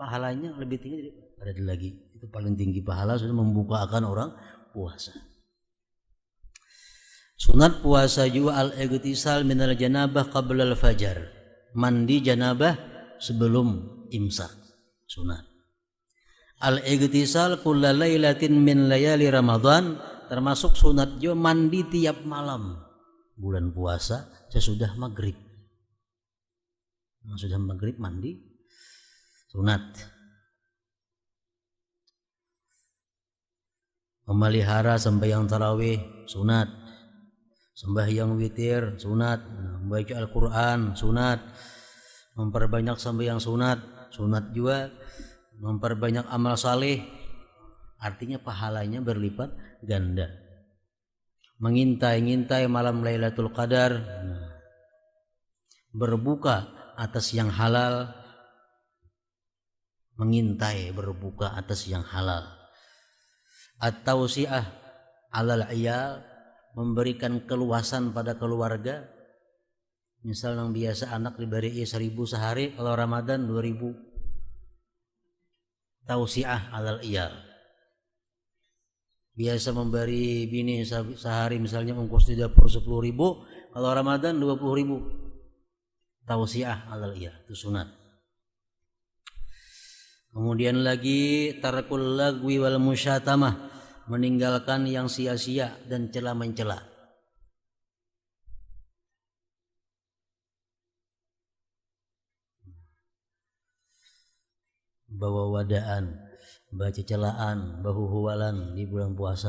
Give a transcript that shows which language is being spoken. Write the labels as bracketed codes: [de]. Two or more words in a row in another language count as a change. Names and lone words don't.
[id] pahalanya lebih tinggi ada lagi. Itu paling tinggi pahala sudah membukakan orang puasa. Sunat puasa juga [ar] الاغتسال من الجنابة قبل الفجر. [id] Mandi janabah sebelum imsak. [ar] Sunat. الاغتسال كل ليلة من ليالي رمضان, [id] termasuk sunat juga mandi tiap malam bulan puasa sesudah maghrib. Sudah maghrib mandi sunat. Memelihara sembahyang tarawih sunat, sembahyang witir sunat, membaca Al-Quran sunat, memperbanyak sembahyang sunat juga, memperbanyak amal saleh, artinya pahalanya berlipat ganda. Mengintai-ngintai malam Lailatul Qadar, berbuka atas yang halal, mengintai berbuka atas yang halal. [ar] التوسعة على العيال, [id] memberikan keluasan pada keluarga. Misal yang biasa anak diberi 1.000 sehari, kalau Ramadan 2.000. [ar] توسعة على العيال. [id] Biasa memberi bini sehari misalnya ongkos di dapur 10.000, kalau Ramadan 20.000. [ar] توسعة على العيال, [id] itu sunat. Kemudian lagi [ar] ترك اللغو والمشاتمة, [id] meninggalkan yang sia-sia dan cela-mencela. Bawa wadaan, baca celaan, bahu-huwalan di bulan puasa.